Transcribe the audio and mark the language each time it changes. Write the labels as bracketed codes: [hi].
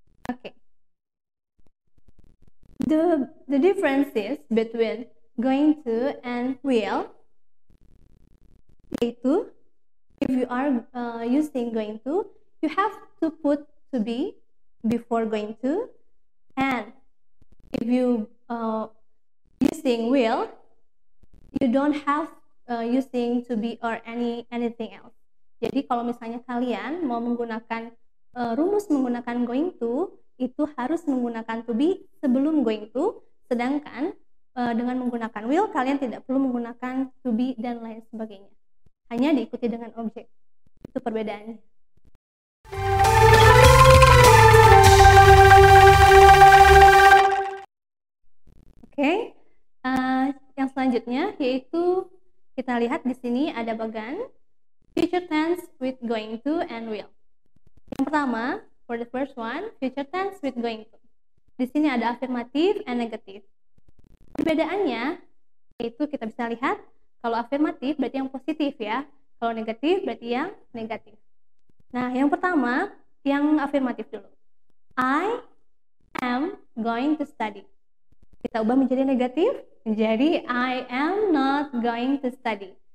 [en] Okay, the differences between going to and will, yaitu if you are using going to, you have to put to be before going to, and if you using will, you don't have using to be or anything else. [id] Jadi kalau misalnya kalian mau menggunakan rumus menggunakan going to, itu harus menggunakan to be sebelum going to, sedangkan dengan menggunakan will kalian tidak perlu menggunakan to be dan lain sebagainya. Hanya diikuti dengan objek. Itu perbedaannya. Oke, yang selanjutnya yaitu kita lihat di sini ada bagan future tense with going to and will. Yang pertama, [en] for the first one, future tense with going to. [id] Di sini ada afirmatif and negatif. Perbedaannya yaitu kita bisa lihat kalau afirmatif berarti yang positif ya. Kalau negatif berarti yang negatif. Nah, yang pertama, yang afirmatif dulu. [en] I am going to study. [id] Kita ubah menjadi negatif, menjadi [en] I am not going to study.